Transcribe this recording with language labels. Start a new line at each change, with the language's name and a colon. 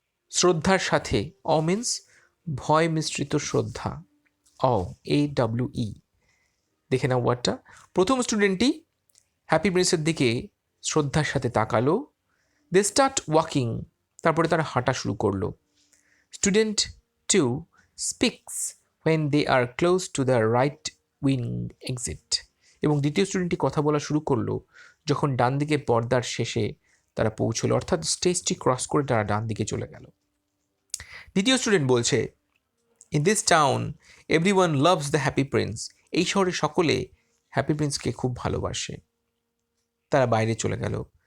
Bangla: শ্রদ্ধার সাথে, অ মিন্স ভয় মিশ্রিত শ্রদ্ধা, অ, AWE। দেখে নাও ওয়ার্ডটা। প্রথম স্টুডেন্টটি হ্যাপি প্রিন্সের দিকে শ্রদ্ধার সাথে তাকালো।
English: They start walking.
Bangla: তারপরে তারা হাঁটা শুরু করলো।
English: Student 2 speaks when they are close to the right wing exit।
Bangla: এবং দ্বিতীয় স্টুডেন্টটি কথা বলা শুরু করলো যখন ডান দিকে পর্দার শেষে তারা পৌঁছলো, অর্থাৎ স্টেজটি ক্রস করে তারা ডান দিকে চলে গেল। দ্বিতীয় স্টুডেন্ট বলছে,
English: In this town everyone loves the happy prince.
Bangla: এই শহরে সকলে হ্যাপি প্রিন্সকে খুব ভালোবাসে। তারা বাইরে চলে গেল।